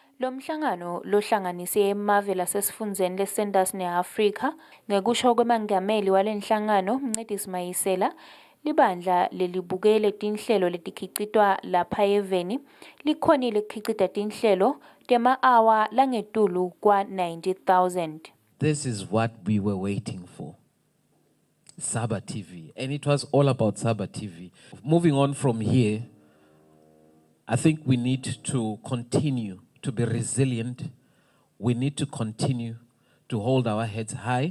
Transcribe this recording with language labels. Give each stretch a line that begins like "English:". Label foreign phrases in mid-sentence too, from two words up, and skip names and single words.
Swati: Lo mhlangano lohlanganise emave lasesifundeni leSanders neAfrika ngekusho kwemangameli walenhlangano Mncedisi Mayisela libandla lelibukele tinhlelo letikhicitwa lapha eveni likhonile kukhicita tinhlelo tema-hour langetulu kwa 90,000.
English: This is what we were waiting for. Saba TV, and it was all about Saba TV. Moving on from here, I think we need to continue to be resilient. We need to continue to hold our heads high.